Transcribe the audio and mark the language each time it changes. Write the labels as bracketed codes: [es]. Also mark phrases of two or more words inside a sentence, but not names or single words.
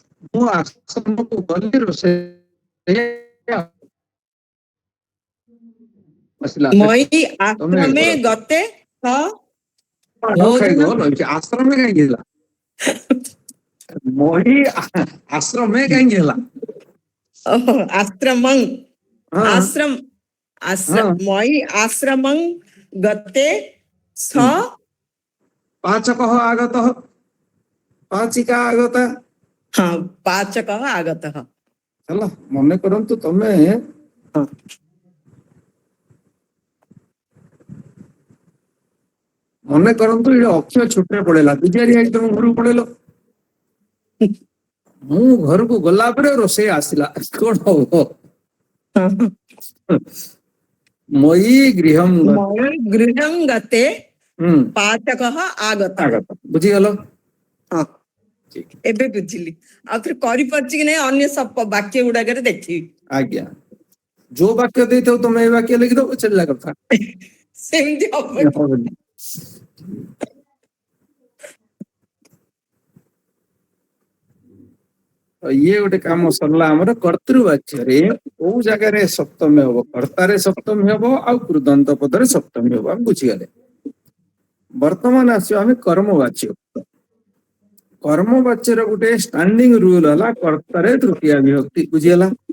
[or] ମୁଁ ଆଶ୍ରମକୁ ଗଲି ରୋଷେଇ ଆସିଲା [sa] ମଇ [or] ତମେ ଆଶ୍ରମେ କର। [sa] ଗତେ ସ [or] ନ ଖାଇକି ଭଲ ହେଇଛି ଆଶ୍ରମେ କାହିଁକି ହେଲା ମହି ଆଶ୍ରମେ କାହିଁକି ହେଲା [sa] ଆଶ୍ରମଂ [or] ହଁ [sa] आश्रम [or] ହଁ [sa] मयि आश्रमं गते स पाचकः आगतः पाचिका आगता हाँ पाचकः आगतः [or] ହେଲା ମନେ କରନ୍ତୁ ତମେ ମନେ କରନ୍ତୁ ଏଠି ଅକ୍ଷୟ ଛୁଟିରେ ପଳେଇଲା ବିଜାରି ଆଇ ତମ ଘରକୁ ପଳେଇଲ ମୁଁ ଘରକୁ ଗଲା ପରେ ରୋଷେଇ ଆସିଲା କଣ ହବ [sa] ମୟି ଗୃହଂ मयि गृहं गते [or] ହୁଁ [sa] पाचकः आगतः [or] ଆଗତ ବୁଝିଗଲ हाँ ଏବେ ବୁଝିଲି ଆଉ ଥରେ କରିପାରୁଛି କି ନାଇଁ ଅନ୍ୟ ସବୁ ବାକ୍ୟ ଗୁଡାକରେ ଦେଖିବି ଆଜ୍ଞା ଯୋଉ ବାକ୍ୟ ଦେଇଥାଉ ତମେ ଏଇ ବାକ୍ୟ ଲେଖିଦବ ଛେଳିଲା କଥା ସେମିତି ହବନି ହବନି। ଇଏ ଗୋଟେ କାମ ସରିଲା ଆମର କର୍ତ୍ତୃବାଚ୍ୟରେ କୋଉ ଜାଗାରେ ସପ୍ତମୀ ହବ କର୍ତ୍ତାରେ ସପ୍ତମୀ ହବ ଆଉ କୃଦନ୍ତ ପଦରେ ସପ୍ତମୀ ହବ ଆମେ ବୁଝିଗଲେ ବର୍ତ୍ତମାନ ଆସିବ ଆମେ କର୍ମବାଚ୍ୟ କର୍ମବାଚ୍ୟର ଗୋଟେ [en] standing rule [or] ହେଲା କର୍ତ୍ତାରେ ତୃତୀୟା ବିଭକ୍ତି ବୁଝିଗଲା